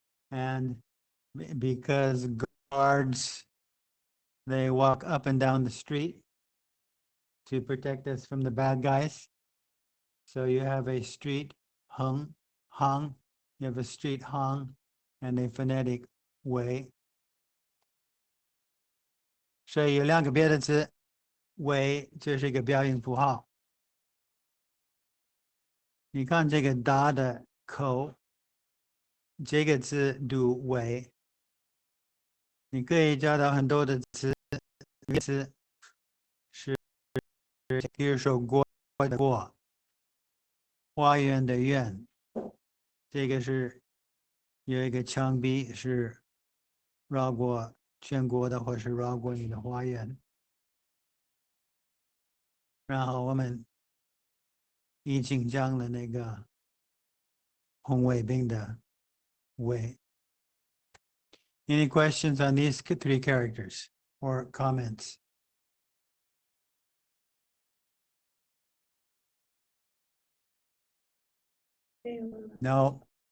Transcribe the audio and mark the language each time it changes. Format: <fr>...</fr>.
<en>And because guards, they walk up and down the street to protect us from the bad guys. So you have a street hung, you have a street hung, and a phonetic way.</en> <zh>所以有两个别的字，way 就是一个标音符号。你看这个大的口，这个字读way，你可以找到很多的词，是，比如说国的国，花园的园，这个是有一个墙壁是绕过全国的，或是绕过你的花园。然后我们已经讲了那个红卫兵的卫。</zh> <en>Any questions on these three characters or comments? No.</en>